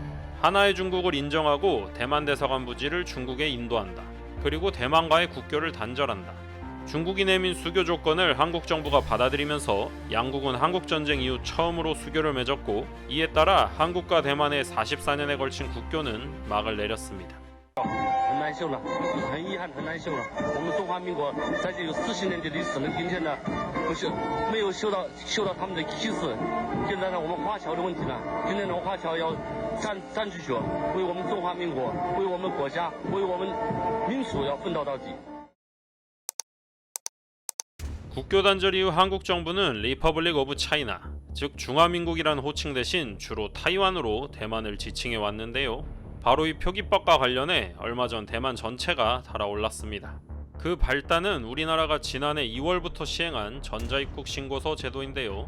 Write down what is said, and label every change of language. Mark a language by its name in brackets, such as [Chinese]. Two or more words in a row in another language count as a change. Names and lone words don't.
[Korean] 하나의 중국을 인정하고 대만 대사관 부지를 중국에 인도한다. 그리고 대만과의 국교를 단절한다. 중국이 내민 수교 조건을 한국 정부가 받아들이면서 양국은 한국전쟁 이후 처음으로 수교를 맺었고, 이에 따라 한국과 대만의 44년에 걸친 국교는 막을 내렸습니다. [Chinese] 很难受了，很遗憾，很难受了。我们中华民国在这有40年的历史呢，今天呢，不是没有受到他们的歧视。现在呢，我们华侨的问题呢，今天呢，华侨要站起脚，为我们中华民国，为我们国家，为我们民族要奋斗到底。 [Korean] 국교 단절 이후 한국 정부는 리퍼블릭 오브 차이나, 즉 중화민국이라는 호칭 대신 주로 타이완으로 대만을 지칭해 왔는데요. 바로 이 표기법과 관련해 얼마 전 대만 전체가 달아올랐습니다. 그 발단은 우리나라가 지난해 2월부터 시행한 전자입국 신고서 제도인데요.